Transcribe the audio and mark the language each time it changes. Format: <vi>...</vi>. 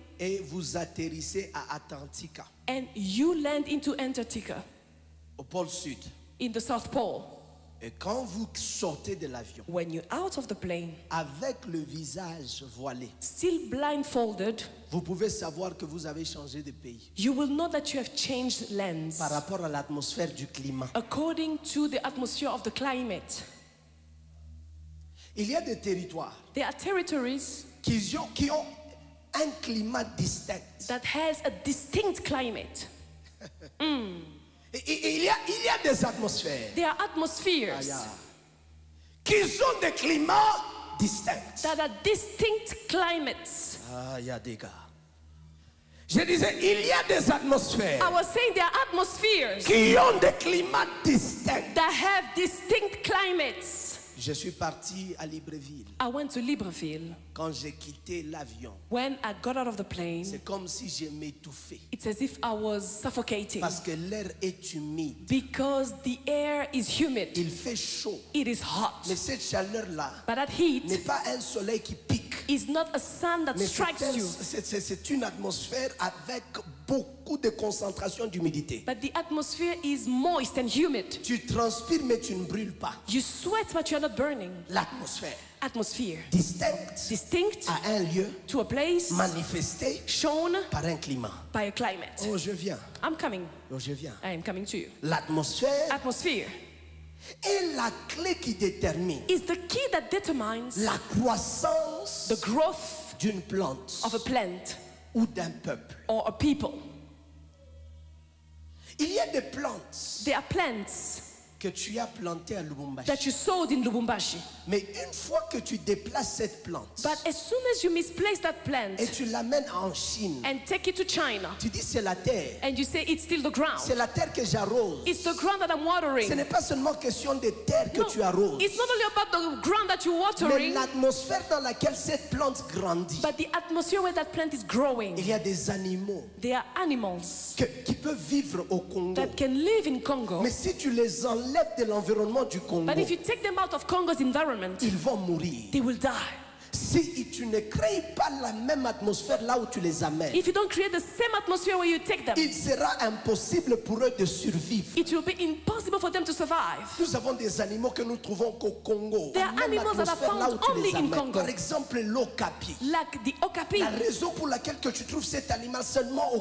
<fr>Et vous atterrissez à Atlantica,</fr> <en>and you land into Antarctica</en> <fr>au pôle sud.</fr> <en>in the South Pole.</en> <fr>Et quand vous sortez de l'avion,</fr> <en>When you're out of the plane,</en> <fr>avec le visage voilé,</fr> <en>still blindfolded,</en> <fr>vous pouvez savoir que vous avez changé de pays</fr> <en>you will know that you have changed lands</en> <fr>par rapport à l'atmosphère du climat.</fr> <en>according to the atmosphere of the climate.</en> <fr>Il y a des territoires</fr> <en>There are territories</en> <fr>qui ont un climat distinct.</fr> <en>that has a distinct climate.</en> <fr>Et il y a des atmosphères</fr> <en>There are atmospheres</en> <fr>qui ont des climats distincts.</fr> <en>that are distinct climates.</en> <fr>Ah, il y a des gars. Je disais, il y a des atmosphères</fr> <en>I was saying there are atmospheres</en> <fr>qui ont des climats distincts.</fr> <en>that have distinct climates.</en> <fr>Je suis parti à Libreville.</fr> <en>I went to Libreville.</en> <fr>Quand j'ai quitté l'avion,</fr> <en>When I got out of the plane,</en> <fr>c'est comme si je m'étouffais.</fr> <en>it's as if I was suffocating</en> <fr>Parce que l'air est humide.</fr> <en>because the air is humid.</en> <fr>Il fait chaud.</fr> <en>It is hot.</en> <fr>Mais cette chaleur-là</fr> <en>But that heat</en> <fr>n'est pas un soleil qui pique.</fr> <en>is not a sun that</en> <fr>Mais</fr> <en>strikes you,</en> <fr>c'est une atmosphère avec beaucoup de concentration d'humidité.</fr> <en>but the atmosphere is moist and humid.</en> <fr>Tu transpires mais tu ne brûles pas.</fr> <en>You sweat, but you're not burning.</en> <fr>L'atmosphère</fr> <en>Atmosphere.</en> <fr>distincte</fr> <en>Distinct</en> <fr>à un lieu</fr> <en>to a place,</en> <fr>manifesté</fr> <en>shown</en> <fr>par un climat.</fr> <en>by a climate.</en> <fr>Oh, je viens.</fr> <en>I'm coming.</en> <fr>Oh, je viens.</fr> <en>I am coming to you.</en> <fr>L'atmosphère</fr> <en>Atmosphere</en> <fr>est la clé qui détermine</fr> <en>is the key that determines</en> <fr>la croissance</fr> <en>the growth</en> <fr>d'une plante</fr> <en>of a plant</en> <fr>ou d'un peuple.</fr> <en>or a people.</en> <fr>Il y a des plantes</fr> <en>There are plants</en> <fr>que tu as plantées à Lubumbashi.</fr> <en>that you sowed in Lubumbashi.</en> <fr>Mais une fois que tu déplaces cette plante</fr> <en>But as soon as you misplace that plant</en> <fr>et tu l'amènes en Chine,</fr> <en>and take it to China</en> <fr>tu dis c'est la terre.</fr> <en>and you say it's still the ground,</en> <fr>C'est la terre que j'arrose.</fr> <en>it's the ground that I'm</en> <fr>Ce</fr> <en>watering.</en> <fr>n'est pas seulement question de terre que</fr> <en>No,</en> <fr>tu arroses,</fr> <en>it's not only about the ground that you're</en> <fr>mais</fr> <en>watering,</en> <fr>l'atmosphère dans laquelle cette plante grandit.</fr> <en>but the atmosphere where that plant is growing.</en> <fr>Il y a des animaux</fr> <en>There are animals</en> <fr>qui peuvent vivre au Congo.</fr> <en>that can live in Congo,</en> <fr>Mais si tu les enlèves de l'environnement du Congo,</fr> <en>but if you take them out of Congo's environment,</en> <fr>ils vont mourir.</fr> <en>they will die.</en> <fr>Si tu ne crées pas la même atmosphère là où tu les amènes,</fr> <en>If you don't create the same atmosphere where you take them,</en> <fr>il sera impossible pour eux de survivre.</fr> <en>it will be impossible for them to survive.</en> <fr>Nous avons des animaux que nous trouvons qu'au Congo.</fr> <en>There are</en> <fr>La même</fr> <en>animals that are</en> <fr>atmosphère là</fr> <en>found</en> <fr>où tu</fr> <en>only</en> <fr>les</fr> <en>in</en> <fr>amènes.</fr> <en>Congo.</en> <fr>Par exemple, l'okapi.</fr> <en>Like the okapi.</en> <fr>La raison pour laquelle que tu trouves cet animal seulement au</fr>